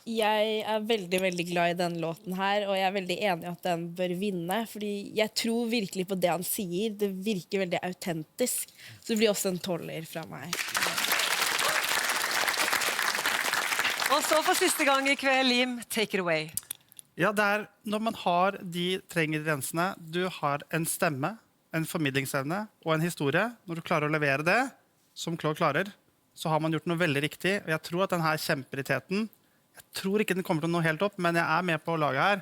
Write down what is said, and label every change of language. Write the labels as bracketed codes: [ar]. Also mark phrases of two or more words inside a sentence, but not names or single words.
[no] Jeg er veldig, veldig glad i denne låten her, og jeg er veldig enig i at den bør vinne, fordi jeg tror virkelig på det han sier. Det virker veldig autentisk. Så det blir også en 12-er fra meg. Og så for siste gang i kveld, Lim, [en] take it away. [no] Ja, det er når man har de tre ingrediensene. Du har en stemme, en formidlingsevne og en historie. Når du klarer å levere det, som Claude klarer, så har man gjort noe veldig riktig. Og jeg tror at denne kjemperiteten, jeg tror ikke den kommer til å nå helt opp, men jeg er med på laget her.